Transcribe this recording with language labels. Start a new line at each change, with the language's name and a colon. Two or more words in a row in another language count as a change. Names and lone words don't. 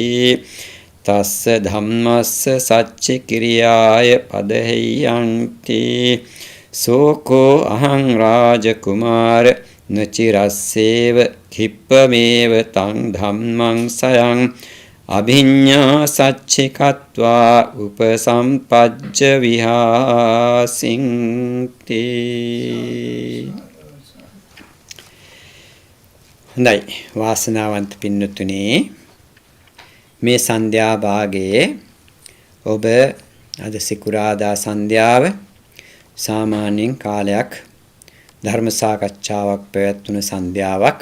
Pali: තස්ස ධම්මස්ස සච්චි කිරියාය පදහෙයන්ති සෝකෝ අහං රාජ කුමාර නචිරස්සේව කිප්පමේව තං ධම්මං සයං අභිඤ්ඤා සච්චිකත්වා උපසම්පජ්ජ විහාසින්ති.
Sinhala: හොඳයි වාසනාවන්ත පින්නතුනි මේ සන්ධ්‍යා භාගයේ ඔබ අද සිකුරාදා සන්ධ්‍යාව සාමාන්‍යයෙන් කාලයක් ධර්ම සාකච්ඡාවක් පැවැත්වුණු සන්ධ්‍යාවක්.